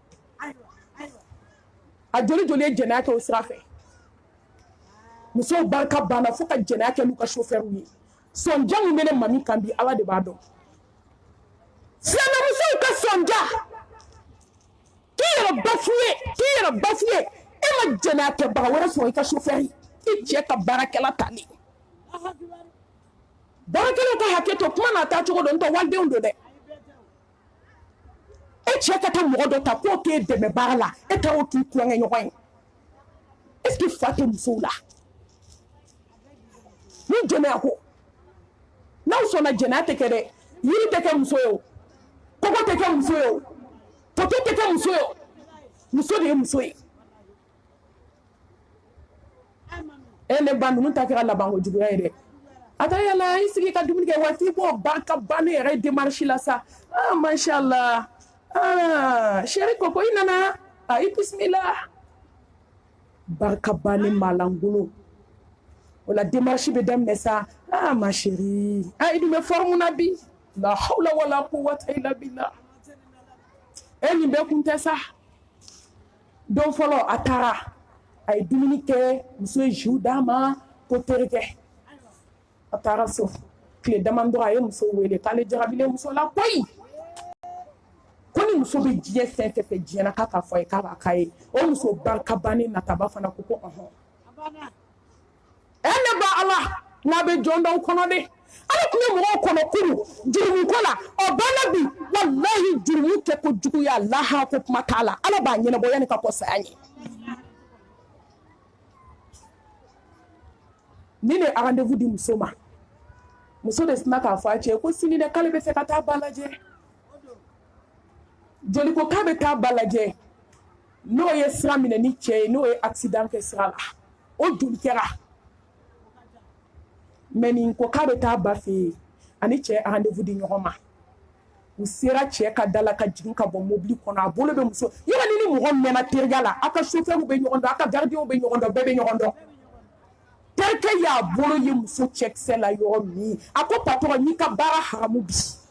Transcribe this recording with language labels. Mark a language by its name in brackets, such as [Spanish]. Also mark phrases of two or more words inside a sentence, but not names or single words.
[Bambara] a joli joli ye jɛnɛya kɛ o sira fɛ musow barika banna fo ka jɛnɛya kɛ n'u ka chauffeur ye sɔnja min bɛ ne mami kan bi ala de b'a dɔn silamɛmusow ka sɔnja k'i yɛrɛ bafuye e ma jɛnɛya kɛbaga wɛrɛ sɔrɔ i ka chauffeur i cɛ ka baarakɛla tali baarakɛlaw ka hakɛ to kuma n'a taa cogo dɔn n tɛ walidenw don dɛ e cɛ ka taa mɔgɔ dɔ ta k'o k'e dɛmɛ baara la e ta o k'i kulonkɛ ɲɔgɔn ye [French] est ce que [Bambara] fa tɛ musow la ni jɛnɛya ko n'aw sɔnna jɛnɛya tɛ kɛ dɛ yiri tɛ kɛ muso ye o kɔgɔ tɛ kɛ muso ye o toto tɛ kɛ muso ye o muso de ye muso ye e ne ba ninnu ta kɛra labanko juguya ye dɛ a taa yala i sigi ka dumuni kɛ waati bɔ barika ba ne yɛrɛ démarche la sa mashallah chéri koko i nana i bisimila barika ba ne malangolo o la démarche bɛ daminɛ sa ma chéri i dun bɛ forme na bi [Arabic] لا حول ولا قوة إلا بالله [Bambara] e nin bɛɛ kun tɛ sa don fɔlɔ a taara a ye dumuni kɛ muso ye jus d'a ma ko terikɛ a taara so tile dama dɔrɔn a ye muso wele k'ale jarabilen muso la koyi ko ni muso bɛ diɲɛ fɛn fɛn fɛ diɲɛ na k'a k'a fɔ a ye k'a b'a k'a ye o muso barika bannen nataba fana ko ɔhɔn ne ba ala n'a bɛ jɔn dɔw kɔnɔ dɛ ala tun bɛ mɔgɔw kɔnɔ kuru jurumu ko la o banna bi walahi jurumu kɛ ko juguya laha ko kuma t'a la ala b'a ɲɛnabɔ yanni ka kɔ saya ɲɛ ni ne rendez-vous di muso ma muso de sina k'a fɔ a cɛ ko sini dɛ k'ale bɛ fɛ ka taa ba lajɛ joli ko k'a bɛ taa ba lajɛ n'o ye sira minɛ ni cɛ ye n'o ye accident kɛ sira la o joli kɛra mais nin ko k'a bɛ taa ba fɛ yen ani cɛ rendez-vous di ɲɔgɔn ma u sera cɛ ka da la ka jigin ka bɔ mobili kɔnɔ a bolo bɛ muso yala ni mɔgɔ mɛnna teriya la aw ka chauffeur bɛ ɲɔgɔn dɔn aw ka gardien bɛ ɲɔgɔn dɔn bɛɛ bɛ ɲɔgɔn dɔn terikɛ y'a bolo ye muso cɛkisɛ la yɔrɔ min a ko patron n'i ka baara haramu bi